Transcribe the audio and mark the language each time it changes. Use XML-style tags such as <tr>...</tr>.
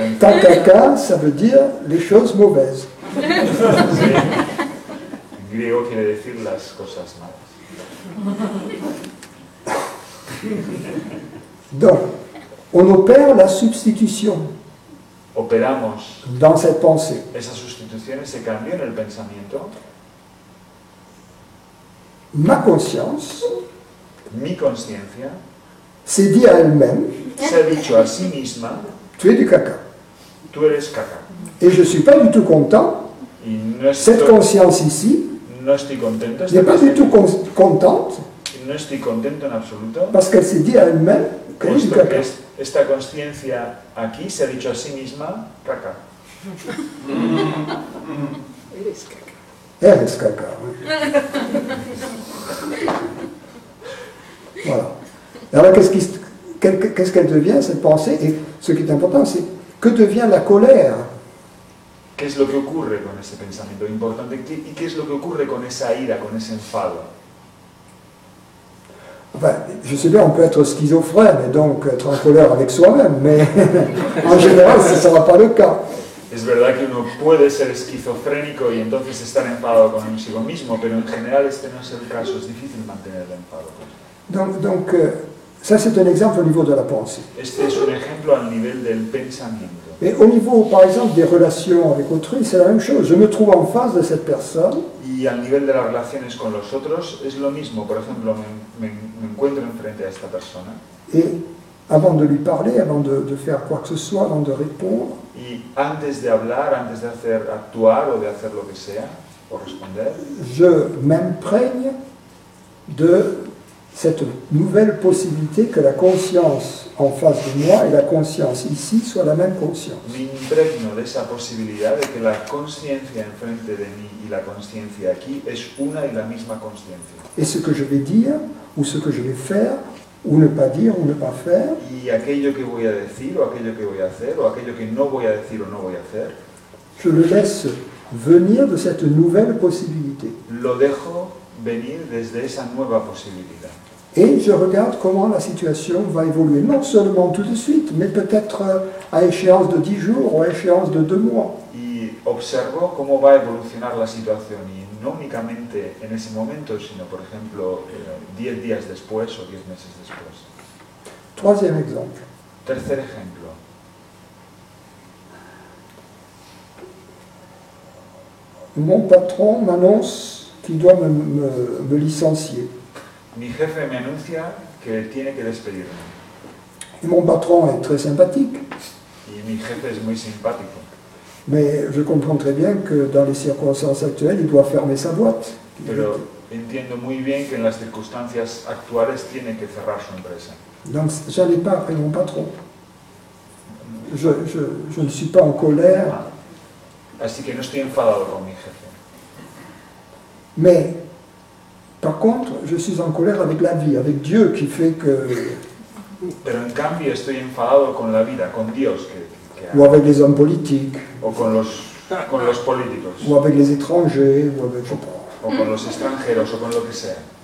<fr>Ta caca, ça veut dire les choses mauvaises.</fr> <es>Sí. En griego quiere decir las cosas malas.</es> <fr>Donc, on opère la substitution</fr> <es>Operamos</es> <fr>dans cette pensée.</fr> <es>esa sustitución, ese cambio en el pensamiento.</es> <fr>Ma conscience</fr> <es>Mi conciencia</es> <fr>s'est dit à elle-même,</fr> <es>se ha dicho a sí misma,</es> <fr>tu es du caca.</fr> <es>tú eres caca.</es> <fr>Et je ne suis pas du tout content.</fr> <es>Y no</es> <fr>Cette</fr> <es>estoy,</es> <fr>conscience ici</fr> <es>no estoy contento,</es> <fr>n'est pas du tout contente</fr> <es>no estoy contento en absoluto,</es> <fr>parce qu'elle s'est dit à elle-même qu'elle est du</fr> <es>puesto que</es> <fr>caca.</fr> <es>esta conciencia aquí se ha dicho a sí misma, caca.</es> <fr>Elle est caca. Oui. Voilà. Alors qu'est-ce qu'elle devient, cette pensée? Et ce qui est important, c'est que devient la colère?</fr> <es>¿Qué es lo que ocurre con ese pensamiento importante? ¿Y qué es lo que ocurre con esa ira, con ese enfado?</es> <fr>Enfin, je sais bien, on peut être schizophrène et donc être en colère avec soi-même, mais en général, ce ne sera pas le cas.</fr> <es>Es verdad que uno puede ser esquizofrénico y entonces estar enfadado consigo mismo, pero en general este no es el caso, es difícil mantener el enfado.</es> <fr>Donc ça c'est un exemple au niveau de la pensée.</fr> <es>Este es un ejemplo al nivel del pensamiento.</es> <fr>Mais au niveau, par exemple, des relations avec autrui, c'est la même chose. Je me trouve en face de cette personne.</fr> <es>Y al nivel de las relaciones con los otros es lo mismo. Por ejemplo, me encuentro enfrente a esta persona.</es> <fr>Et avant de lui parler, avant de faire quoi que ce soit, avant de répondre,</fr> <es>Y antes de hablar, antes de hacer actuar o de hacer lo que sea, o responder,</es> <fr>je m'imprègne de cette nouvelle possibilité que la conscience en face de moi et la conscience ici soient la même conscience.</fr> <es>me impregno de esa posibilidad de que la conciencia enfrente de mí y la conciencia aquí es una y la misma conciencia.</es> <fr>Et ce que je vais dire, ou ce que je vais faire, ou ne pas dire, ou ne pas faire,</fr> <es>Y aquello que voy a decir, o aquello que voy a hacer, o aquello que no voy a decir o no voy a hacer,</es> <fr>je le laisse venir de cette nouvelle possibilité.</fr> <es>lo dejo venir desde esa nueva posibilidad.</es> <fr>Et je regarde comment la situation va évoluer, non seulement tout de suite, mais peut-être à échéance de 10 jours ou à échéance de 2 mois.</fr> <es>Y observo cómo va a evolucionar la situación, y no únicamente en ese momento, sino, por ejemplo, 10 días después o 10 meses después.</es> <fr>Troisième exemple.</fr> <es>Tercer ejemplo.</es> <fr>Mon patron m'annonce qu'il doit me licencier.</fr> <es>Mi jefe me anuncia que tiene que despedirme.</es> <fr>Et mon patron est très sympathique,</fr> <es>Y mi jefe es muy simpático.</es> <fr>mais je comprends très bien que dans les circonstances actuelles, il doit fermer sa boîte.</fr> <es>Pero entiendo muy bien que en las circunstancias actuales tiene que cerrar su empresa.</es> <fr>Donc, j'allais pas après mon patron. Je ne suis pas en colère,</fr> <es>Así que no estoy enfadado con mi jefe.</es> <fr>mais Par contre, je suis en colère avec la vie, avec Dieu qui fait que...</fr> <es>Pero en cambio estoy enfadado con la vida, con Dios,</es> <fr>ou avec les hommes politiques,</fr> <es>o con los políticos,</es> <fr>ou avec les étrangers, ou avec, je sais pas,</fr> <es>o con los extranjeros, o con lo que sea,</es>